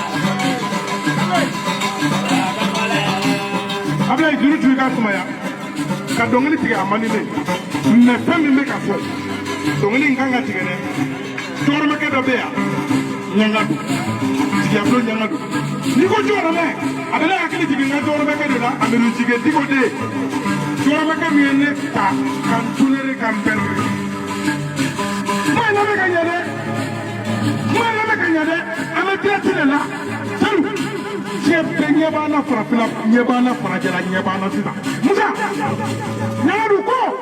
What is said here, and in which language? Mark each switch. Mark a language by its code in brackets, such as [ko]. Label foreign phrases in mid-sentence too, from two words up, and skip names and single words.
[bm] Abla, you do you got to my ka dɔnkili tigɛ a man di ne mais fɛn min bɛ ka fɔ dɔnkili in kan ka tigɛ dɛ cɛkɔrɔbakɛ dɔ bɛ yan ɲanga don tigiyabolo ɲanga don n'i ko cɛkɔrɔba a bɛ ne hakili jigin n ka cɛkɔrɔbakɛ de la a bɛ nu jigin diko de cɛkɔrɔbakɛ min ye ne ta ka n tunere ka n pɛrɛn kuma in lamɛn ka ɲɛ dɛ kuma in lamɛn ka ɲɛ dɛ an bɛ dirɛti de la salu diɲɛ bɛɛ ɲɛ b'an na farafinna ɲɛ b'an na farajɛla ɲɛ b'an na sisan musa ɲagadu ko